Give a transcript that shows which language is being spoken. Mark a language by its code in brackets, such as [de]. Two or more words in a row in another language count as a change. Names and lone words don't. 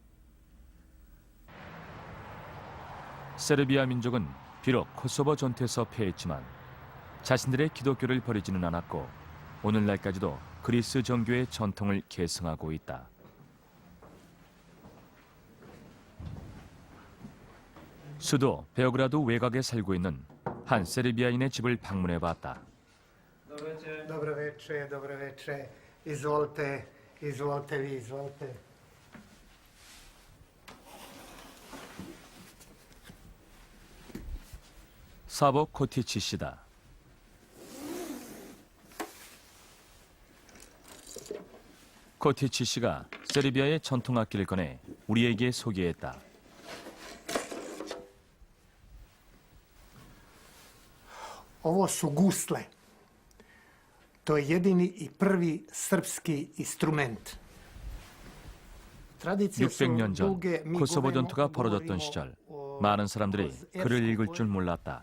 [ko] 세르비아 민족은 비록 코소보 전투에서 패했지만 자신들의 기독교를 버리지는 않았고 오늘날까지도 그리스 정교의 전통을 계승하고 있다. 수도 베오그라드 외곽에 살고 있는 한 세르비아인의 집을 방문해 봤다. [sr] Dobro večer, dobro večer. Izvolite, izvolite vi, izvolite. [ko] 사보 코티치 씨다. 코티치 씨가 세르비아의 전통 악기를 꺼내 우리에게 소개했다. [sr] Ovo su gusle. To je jedini i prvi srpski instrument. [ko] 600년 전 코소보 전투가 벌어졌던 시절 많은 사람들이 글을 읽을 줄 몰랐다.